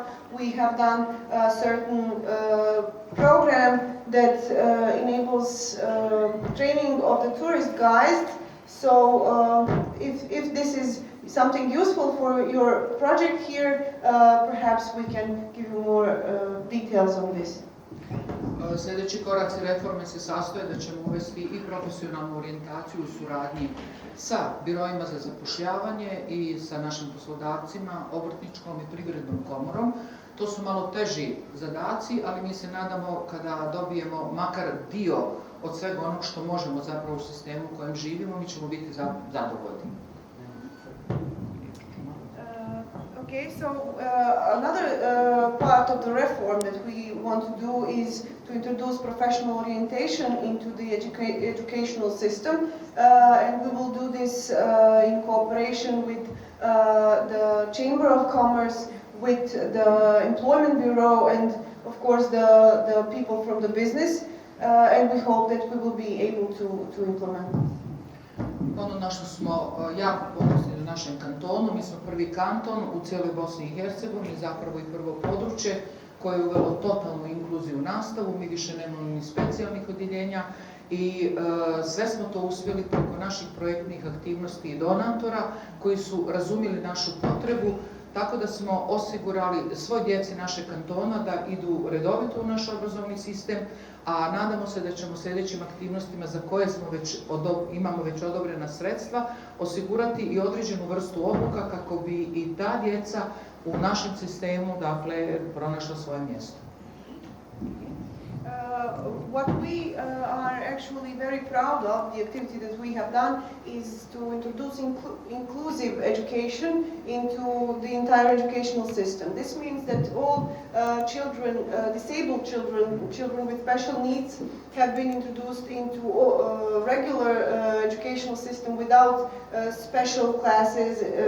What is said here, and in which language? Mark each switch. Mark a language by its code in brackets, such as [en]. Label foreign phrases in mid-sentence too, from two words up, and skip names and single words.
[en] We have done a certain program that enables training of the tourist guides. So if this is something useful for your project here, perhaps we can give you more details on this. [bs] Sljedeći koraci reforme se sastoje da ćemo uvesti i profesionalnu orijentaciju u suradnji sa biroima za zapošljavanje i sa našim poslodavcima, obrtničkom i privrednom komorom. To su malo teži zadaci, ali mi se nadamo kada dobijemo makar dio od svega onog što možemo zapravo u sistemu u kojem živimo, mi ćemo biti zadovoljni. [en] Okay, so another part of the reform that we want to do is to introduce professional orientation into the educational system, and we will do this in cooperation with the Chamber of Commerce, with the Employment Bureau, and of course the people from the business, and we hope that we will be able to implement this. [bs] Ono na što smo jako ponosni u našem kantonu, mi smo prvi kanton u cijeloj Bosni i Hercegovini, zapravo i prvo područje koje je uvelo totalnu inkluziju u nastavu, mi više nemamo ni specijalnih odjeljenja i sve smo to uspjeli preko naših projektnih aktivnosti i donatora koji su razumjeli našu potrebu, tako da smo osigurali svoj djeci našeg kantona da idu redovito u naš obrazovni sistem, a nadamo se da ćemo sljedećim aktivnostima za koje smo imamo već odobrena sredstva osigurati i određenu vrstu obuka kako bi i ta djeca u našem sistemu pronašla svoje mjesto. [en] What we are actually very proud of, the activity that we have done, is to introduce inclusive education into the entire educational system. This means that all children, disabled children, children with special needs, have been introduced into regular educational system without special classes.